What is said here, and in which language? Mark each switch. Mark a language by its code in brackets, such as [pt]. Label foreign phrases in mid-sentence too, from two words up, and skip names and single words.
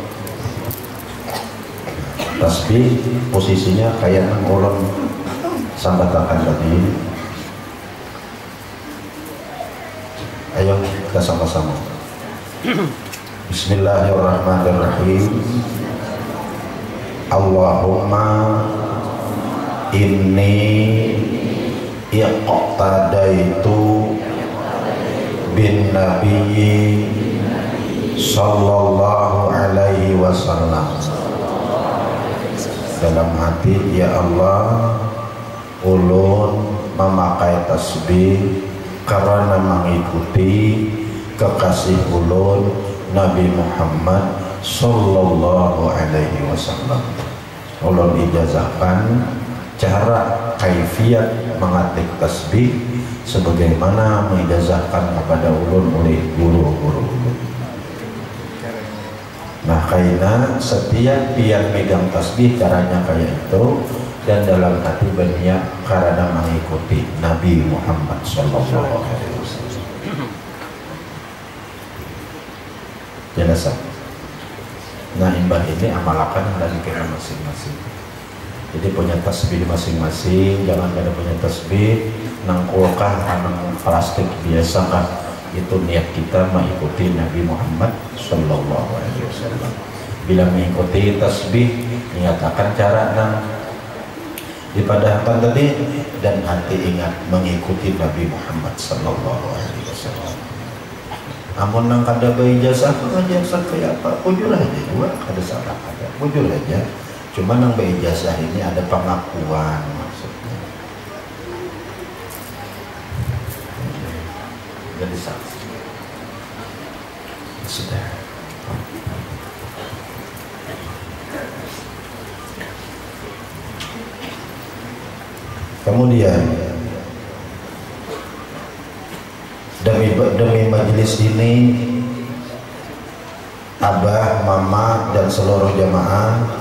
[bjn] Tasbih posisinya kayak nang ulun sambatakan tadi. Ayo kita sama-sama. [ar] بسم الله الرحمن الرحيم. اللهم إني اقتديت بالنبي صلى الله عليه وسلم. [bjn] Dalam hati, [ar] يا الله, [bjn] ulun memakai tasbih karena mengikuti kekasih ulun Nabi Muhammad [ar] صلى الله عليه وسلم. [bjn] Ulun ijazahkan cara kaifiat mengatik tasbih sebagaimana mengijazahkan kepada ulun oleh guru-guru. Nah, karena setiap pian megang tasbih caranya kayak itu, dan dalam hati berniat karena mengikuti Nabi Muhammad [ar] صلى الله عليه وسلم. [bjn] Jelas. Nah, imbah ini amalakan dari kita masing-masing. Jadi punya tasbih masing-masing, jangan ada punya tasbih nangkulkan nang plastik biasa kan. Itu niat kita mengikuti Nabi Muhammad [ar] صلى الله عليه وسلم. [bjn] Bila mengikuti tasbih, nyatakan cara nang dipadahkan tadi, dan hati ingat mengikuti Nabi Muhammad [ar] صلى الله عليه وسلم. [bjn] Amun nang kada beijazah ijazah kayak apa? Bujur aja juga, kada salah ada. Bujur aja. Cuma nang beijazah ini ada pengakuan maksudnya. Jadi saksi. Sudah. Kemudian demi majelis ini, abah, mama, dan seluruh jamaah,